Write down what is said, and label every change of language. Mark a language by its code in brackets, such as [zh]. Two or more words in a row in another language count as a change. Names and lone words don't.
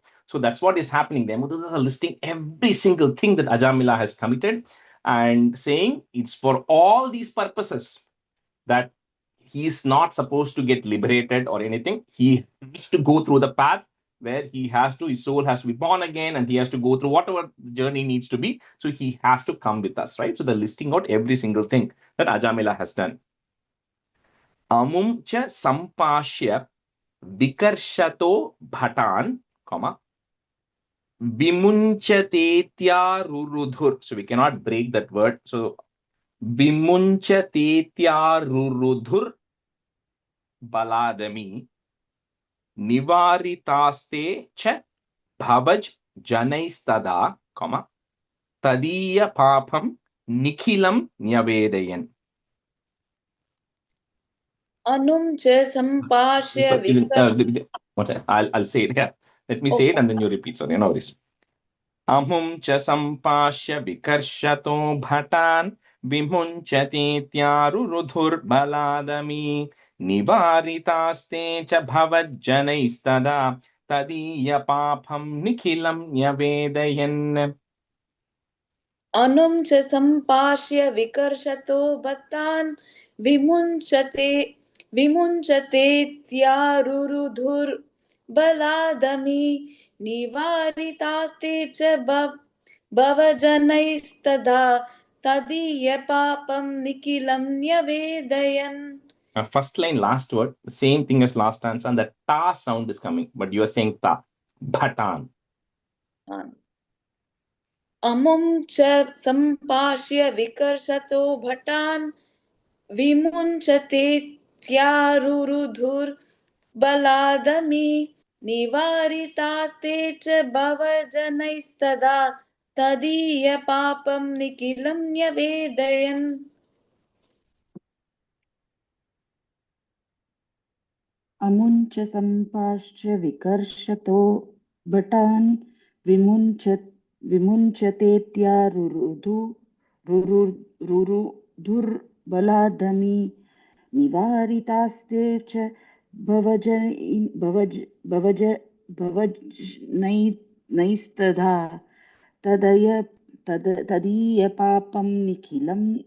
[en] So that's what is happening. The Yamadhutas are listing every single thing that Ajamila has committed and saying it's for all these purposes that he is not supposed to get liberated or anything. He has to go through the path where his soul has to be born again, and he has to go through whatever the journey needs to be. So he has to come with us, right? So they're listing out every single thing that Ajamila has done. [sa] अमुं च सम्पश्य विकर्षतो भटान्, विमुञ्चतेत्य रुरुधुर्. [en] So we cannot break that word. [sa] So विमुञ्चतेत्य रुरुधुर् बलादमी निवारितास्ते च भवज् जनैस्तदा, तदीय पापं निखिलं न्यवेदयन्. अनुं च सम्पश्य [en] I'll say it here. Let me say it and then you repeat. Sorry, no worries. [sa] अहुं च सम्पश्य विकर्षतो भटान् विमुञ्चतेत्यरु बलादमी निवारितास्ते च भवज्जनैस्तदा तदीय पापं निखिलं न्यवेदयन्. अनुं च सम्पश्य विकर्षतो भट्टान् विमुञ्चते त्यरुरुधुर् बलादमी निवारितास्ते च भवजनैस्तदा तदीय पापं निकिलं न्यवेदयन्. [en] First line, last word, the same thing as last stanza, and the ta sound is coming, but you are saying ta. Bhatan. [sa] अमुं च सम्पश्य विकर्षतो भटान् विमुञ्चते त्यरुरुधुर् बलादमी निवारितास्ते च भवजनैस्तदा तदीय पापं निकिलं न्यवेदयन्. अमुञ्च सम्पाश्च विकर्षतो भटान् विमुञ्चतेत्यारुरुधुर्बलादमी निवारितास्ते च भवजनैस्तदा तदीयपापं निखिलं